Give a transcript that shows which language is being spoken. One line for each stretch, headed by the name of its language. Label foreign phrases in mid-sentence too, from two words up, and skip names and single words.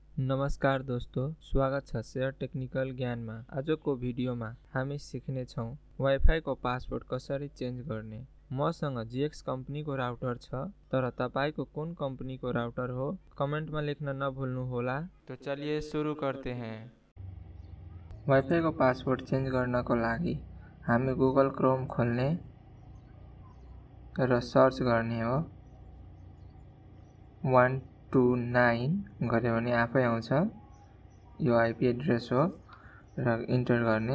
Hindi: नमस्कार दोस्तों,
Nepali: स्वागत छ शेयर टेक्निकल ज्ञानमा। आजको भिडियोमा हामी सिक्ने छौं वाइफाई को पासवर्ड कसरी चेन्ज गर्ने। मसँग जीएक्स कम्पनीको राउटर छ, तर तपाईको कुन कम्पनीको राउटर हो कमेन्टमा लेख्न नभुल्नु होला।
Hindi: तो चलिए सुरु करते हैं।
Nepali: वाइफाई को पासवर्ड चेन्ज गर्नको लागि हामी गुगल क्रोम खोल्ने र सर्च गर्ने हो। 129 गरे भने आफै आउँछ। यो
English: IP address
Nepali: हो र इन्टर गर्ने।